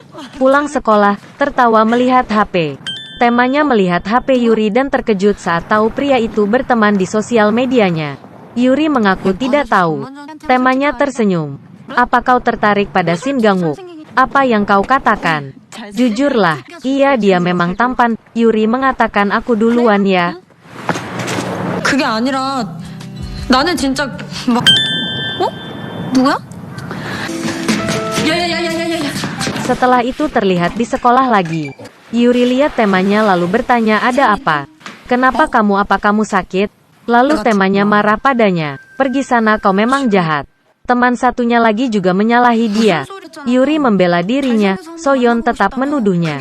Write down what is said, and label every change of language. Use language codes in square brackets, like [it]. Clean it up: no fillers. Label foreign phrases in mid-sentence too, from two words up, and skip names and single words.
[id] Pulang sekolah, tertawa melihat HP. Temanya melihat HP Yuri dan terkejut saat tahu pria itu berteman di sosial medianya. Yuri mengaku tidak tahu. Temanya tersenyum. Apa kau tertarik pada Shin Gang-wook? Apa yang kau katakan? Jujurlah, iya dia memang tampan. Yuri mengatakan aku duluan ya. [ko] 그게 아니라 나는 진짜 막 누구야? 야야야야야야. [id] Setelah itu terlihat di sekolah lagi. Yuri lihat temanya lalu bertanya ada apa? Kenapa kamu apa kamu sakit? Lalu temanya marah padanya. Pergi sana kau memang jahat. Teman satunya lagi juga menyalahi dia. Yuri membela dirinya, Soyeon tetap menuduhnya.